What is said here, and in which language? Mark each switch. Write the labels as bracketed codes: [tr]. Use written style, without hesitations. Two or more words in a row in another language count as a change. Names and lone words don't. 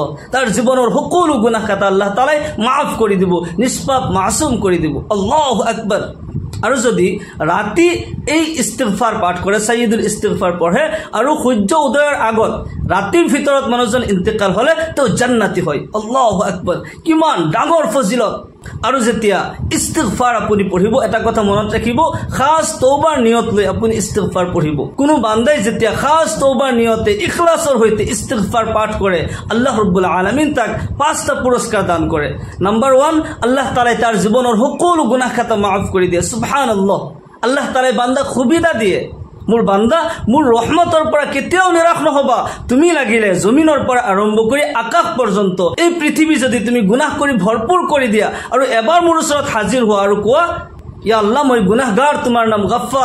[as] তাৰ জীৱনৰ সকলো গুনাহ খাতা আল্লাহ তাআলাই মাফ কৰি দিব, নিষ্পাপ মাসুম কৰি দিব। [ar] الله أكبر. [as] আৰু যদি ৰাতি এই ইস্তিগফাৰ পাঠ কৰে, সাইয়্যিদুল ইস্তিগফাৰ পঢ়ে আৰু সূৰ্য উদয়ৰ আগত ৰাতিৰ ভিতৰত মানুহজন ইন্তেকাল হলে তেওঁ জান্নাতি হয়। [ar] الله أكبر. [as] কিমান ডাঙৰ ফজিলত। আৰু যেতিয়া ইস্তিগফাৰ আপুনি পঢ়িব, এটা কথা মনত ৰাখিব, খাস তওবার নিয়ত লৈ আপুনি ইস্তিগফাৰ পঢ়িব। কোনো বান্দাই যেতিয়া খাস তওবার নিয়তে ইখলাসৰ সৈতে ইস্তিগফাৰ পাঠ কৰে, আল্লাহ রাব্বুল আলামিন তাক 5টা পুরস্কার দান কৰে। নাম্বার 1, আল্লাহ তাআলা তার জীবনের সকলো গুনাহ খাতা মাফ করে দিয়ে। সুবহানাল্লাহ। আল্লাহ তাআলা বান্দাক সুবিধা দিয়ে, মোৰ বান্দা মোৰ ৰহমতৰ পৰা কেতিয়াও নিৰাশ নহবা। তুমি লাগিলে জমিনৰ পৰা আৰম্ভ কৰি আকাশ পৰ্যন্ত এই পৃথিৱী যদি তুমি গুনাহ কৰি ভৰপুৰ কৰি দিয়া আৰু এবাৰ মোৰ ওচৰত হাজিৰ হোৱা আৰু কোৱা, ইয়া আল্লাহ মই গুনাহগাৰ, তোমাৰ নাম গফফাৰ।